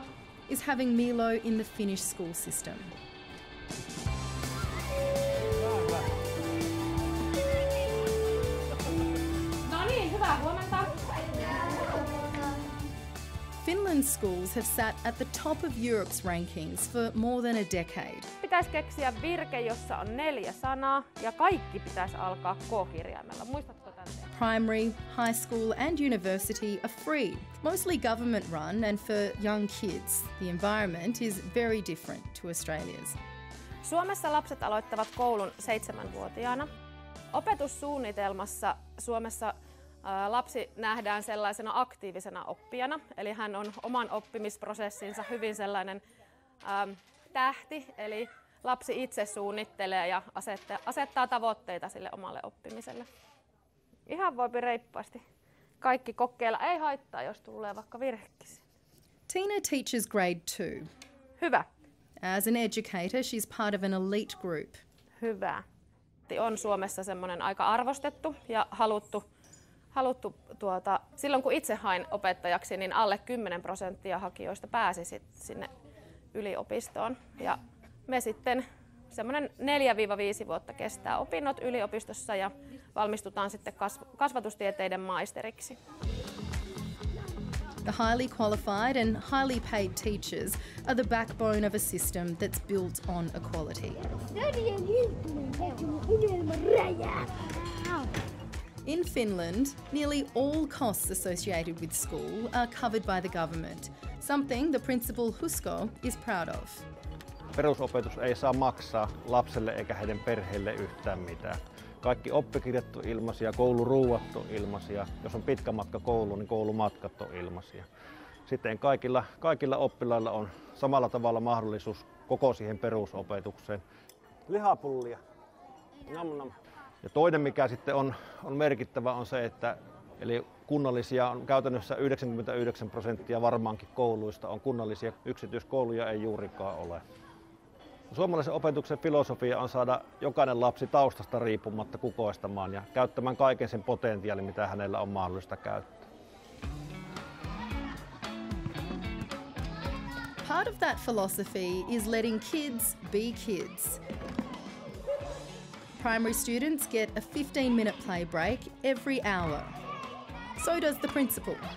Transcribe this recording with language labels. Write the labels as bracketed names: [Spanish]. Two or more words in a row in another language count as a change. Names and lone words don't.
[English] is having Milo in the Finnish school system. Finland's schools have sat at the top of Europe's rankings for more than a decade. [Finnish] Pitäisi keksiä virke, jossa on 4 sanaa ja kaikki pitäisi alkaa K-kirjaimella. Muistatko tämän? [English] Primary, high school and university are free, mostly government run, and for young kids, the environment is very different to Australia's. [Finnish] Suomessa lapset aloittavat koulun 7-vuotiaana. Opetussuunnitelmassa Suomessa lapsi nähdään sellaisena aktiivisena oppijana, eli hän on oman oppimisprosessinsa hyvin sellainen tähti, eli lapsi itse suunnittelee ja asettaa tavoitteita sille omalle oppimiselle. Ihan voipi reippaasti kaikki kokeilla, ei haittaa, jos tulee vaikka virhekin. [English] Tina teaches grade 2. [Finnish] Hyvä. [English] As an educator, she's part of an elite group. [Finnish] Hyvä. On Suomessa semmoinen aika arvostettu ja haluttu silloin kun itse hain opettajaksi, niin alle 10% hakijoista pääsi sinne yliopistoon. Ja me sitten semmoinen 4-5 vuotta kestää opinnot yliopistossa ja valmistutaan sitten kasvatustieteiden maisteriksi. [English] The highly qualified and highly paid teachers are the backbone of a system that's built on equality. In Finland, nearly all costs associated with school are covered by the government, something the principal Husko is proud of. [Finnish] Perusopetus ei saa maksaa lapselle eikä heidän perheille yhtään mitään. Kaikki oppikirjat on ilmaisia, kouluruuat on ilmaisia. Jos on pitkä matka kouluun, niin koulumatkat on ilmaisia. Sitten kaikilla oppilailla on samalla tavalla mahdollisuus koko siihen perusopetukseen. Lihapullia. Nam nam. Ja toinen, mikä sitten on merkittävä, on se, että eli kunnallisia on käytännössä 99% varmaankin kouluista on kunnallisia, yksityiskouluja ei juurikaan ole. Suomalaisen opetuksen filosofia on saada jokainen lapsi taustasta riippumatta kukoistamaan ja käyttämään kaiken sen potentiaalin, mitä hänellä on mahdollista käyttää. [English] Part of that philosophy is letting kids be kids. Primary students get a 15-minute play break every hour. So does the principal.